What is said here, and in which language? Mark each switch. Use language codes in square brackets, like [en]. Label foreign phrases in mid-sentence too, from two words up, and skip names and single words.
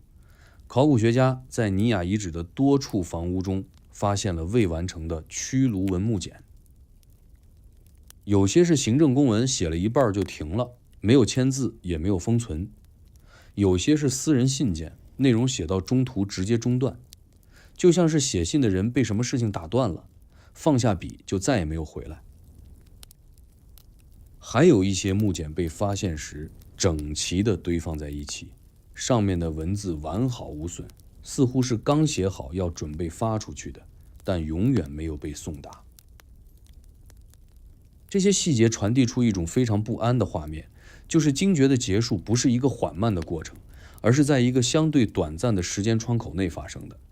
[zh] 考古學家在尼亞遺址的多處房屋中發現了未完成的曲盧文木簡，有些是行政公文，寫了一半就停了，沒有簽字也沒有封存；有些是私人信件，內容寫到中途直接中斷，就像是寫信的人被什麼事情打斷了，放下筆就再也沒有回來。還有一些木簡被發現時整齊地堆放在一起，上面的文字完好無損，似乎是剛寫好要準備發出去的，但永遠沒有被送達。這些細節傳遞出一種非常不安的畫面，就是精絕的結束不是一個緩慢的過程，而是在一個相對短暫的時間窗口內發生的。